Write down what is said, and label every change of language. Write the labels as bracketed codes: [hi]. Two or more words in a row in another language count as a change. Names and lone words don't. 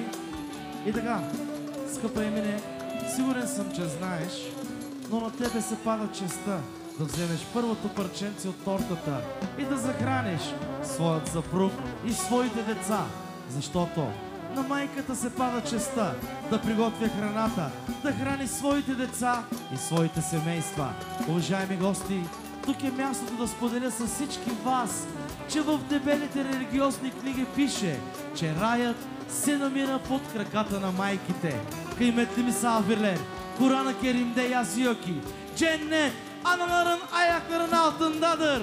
[bg] И така, скъпа Емине, сигурен съм, че знаеш, но на тебе се пада честта да вземеш първото парченце от тортата и да захраниш своят съпруг и своите деца, защото на майката се пада честта да приготвя храната, да храни своите деца и своите семейства. Уважаеми гости, тук е мястото да споделя с всички вас, че в дебелите религиозни книги пише, че раят се намира под краката на майките. [tr] Kıymetli misafirler, Kur'an-ı Kerim'de yazıyor ki cennet anaların ayaklarının altındadır.